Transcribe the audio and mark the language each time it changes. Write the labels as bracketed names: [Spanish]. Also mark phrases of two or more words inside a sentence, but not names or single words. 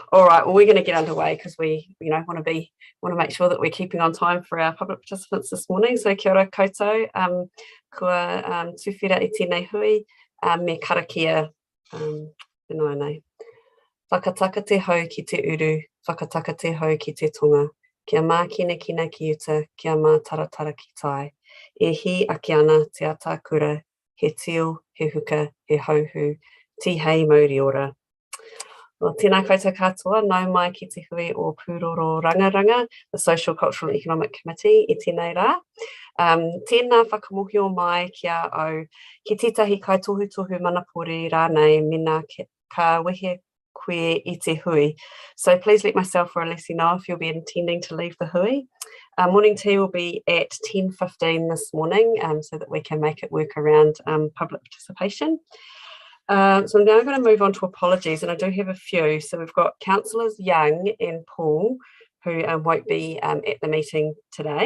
[English] All right, well, we're going to get underway because we, want to make sure that we're keeping on time for our public participants this morning. [Māori] So kia ora koutou, kua tuwhera I tēnei hui, me karakia, nei. Whakataka te hau ki te uru, whakataka te hau ki te tonga, kia mā kina kina ki uta, kia mā taratara ki tai. E hi ake ana te ata kura, he tio, he huka, he hauhu, ti hei mauri ora. Well, tēnā koutou katoa, nau mai ki te hui o Pūroro Rangaranga, [English] the Social, Cultural and Economic Committee, [Māori] I tēnei rā. Tēnā whakamohio mai kia au, ki tētahi kaitohu manapori rānei, mina ka wehe koe I te hui. [English] So please let myself or Alessi know if you'll be intending to leave the hui. Morning tea will be at 10:15 this morning, so that we can make it work around public participation. So I'm now going to move on to apologies, and I do have a few. So we've got Councillors Young and Paul, who won't be at the meeting today.